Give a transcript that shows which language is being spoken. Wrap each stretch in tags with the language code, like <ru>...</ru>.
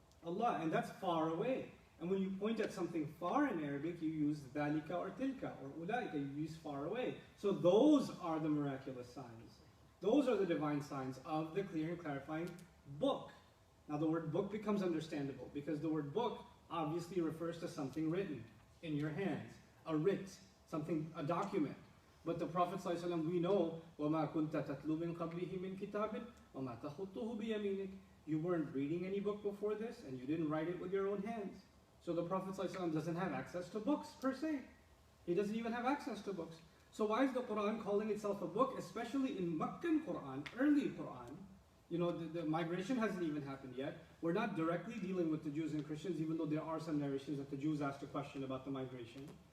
<en>Allah, and that's far away. And when you point at something far in Arabic, you use dhalika or tilka or ulaika, you use far away. So those are the miraculous signs. Those are the divine signs of the clear and clarifying book. Now the word book becomes understandable because the word book obviously refers to something written in your hands, a writ, something, a document. But the Prophet ﷺ, we know,</en> <ar>وَمَا كُنْتَ تَتْلُو مِنْ قَبْلِهِ مِنْ كِتَابٍ وَمَا تَخُطُّهُ بِيَمِينِكَ.</ar> <en>You weren't reading any book before this, and you didn't write it with your own hands. So the Prophet ﷺ doesn't have access to books per se. He doesn't even have access to books. So why is the Qur'an calling itself a book, especially in Meccan Qur'an, early Qur'an? You know, the migration hasn't even happened yet. We're not directly dealing with the Jews and Christians, even though there are some narrations that the Jews asked a question about the migration.</en>